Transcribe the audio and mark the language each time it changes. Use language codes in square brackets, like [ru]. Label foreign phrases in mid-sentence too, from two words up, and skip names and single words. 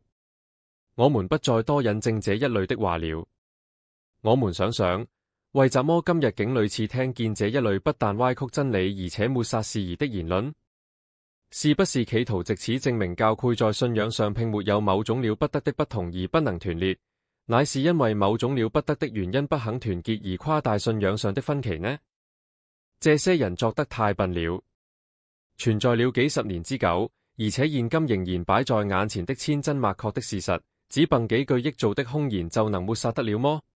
[zh] 我們不再多引證這一類的話了。我們想想，為什麼今日竟屢次聽見這一類不但歪曲真理，而且抹殺事宜的言論？是不是企圖藉此證明教會在信仰上並沒有某種了不得的不同而不能團列，乃是因為某種了不得的原因不肯團結而誇大信仰上的分歧呢？這些人作得太笨了。存在了幾十年之久，而且現今仍然擺在眼前的千真萬確的事實，只憑幾句臆造的空言就能抹殺得了麼？